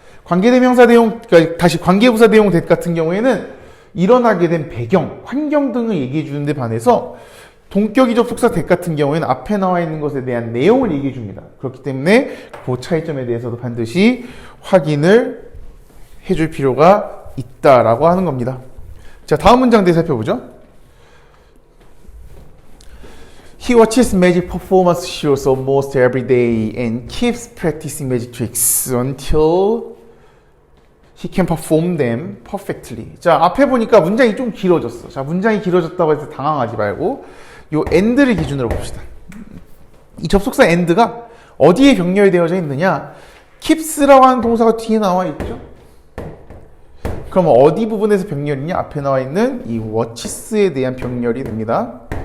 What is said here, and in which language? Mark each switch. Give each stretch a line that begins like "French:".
Korean: 관계대명사 대용, 그러니까 다시 관계부사 대용 that 같은 경우에는 일어나게 된 배경, 환경 등을 얘기해 주는데 반해서 동격의 접속사 that 같은 경우에는 앞에 나와 있는 것에 대한 내용을 얘기해 줍니다. 그렇기 때문에 그 차이점에 대해서도 반드시 확인을 해줄 필요가 있다라고 하는 겁니다. 자, 다음 문장들 살펴보죠.
English: He watches magic performance shows almost every day and keeps practicing magic tricks until he can perform them perfectly.
Korean: 자, 앞에 보니까 문장이 좀 길어졌어. 자, 문장이 길어졌다고 해서 당황하지 말고 요 and를 기준으로 봅시다. 이 접속사 and가 어디에 병렬되어져 있느냐? keeps라고 하는 동사가 뒤에 나와 있죠. 그럼 어디 부분에서 병렬이냐? 앞에 나와 있는 이 watches에 대한 병렬이 됩니다.